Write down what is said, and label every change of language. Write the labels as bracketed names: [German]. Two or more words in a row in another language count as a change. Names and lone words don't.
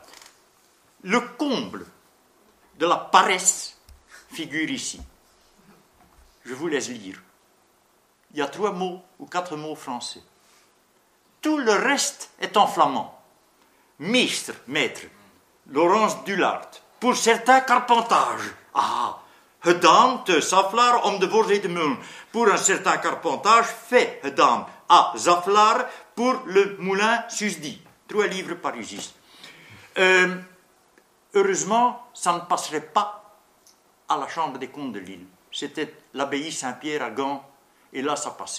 [French] Le comble de la paresse figure ici. Je vous laisse lire. il y a 3 mots ou 4 mots français. Tout le reste est en flamand. Meester, maître. Laurence Dullard. Pour certains, carpentage. [Dutch] Ah, gedaan te Zaflaar om de voorzee te mullen. [French] Pour un certain carpentage, fait gedaan à Zaflaar pour le moulin susdit. 3 livres parisis. Heureusement, ça ne passerait pas à la Chambre des comptes de Lille. C'était l'abbaye Saint-Pierre à Gand, et là, ça passait.